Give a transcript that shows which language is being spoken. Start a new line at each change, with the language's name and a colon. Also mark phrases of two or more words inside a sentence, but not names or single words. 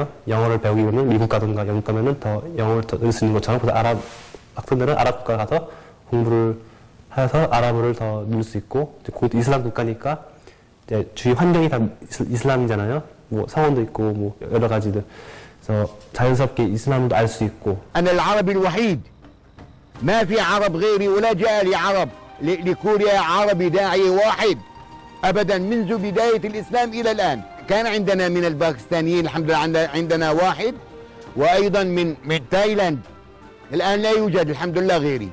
Korean: 영어를 배우기 위해서는 미국 가든가 영국 가면은 더 영어를 더 늘 수 있는 것처럼 그래서 아랍 학생들은 아랍 국가 가서 공부를 해서 아랍어를 더 늘 수 있고 곧 이슬람 국가니까 이제 주위 환경이 다 이슬람이잖아요. 뭐 성원도 있고 뭐 여러 가지들 그래서 자연스럽게 이슬람도 알 수 있고.
Arabic: أنا العربي الوحيد ما في عرب غيري ولا جاء لي عرب لكوريا عربي داعية واحد أبدا منذ بداية الإسلام إلى الآن. كان عندنا من الباكستانيين الحمد لله عندنا واحد وأيضا من تايلاند الآن لا يوجد الحمد لله غيري.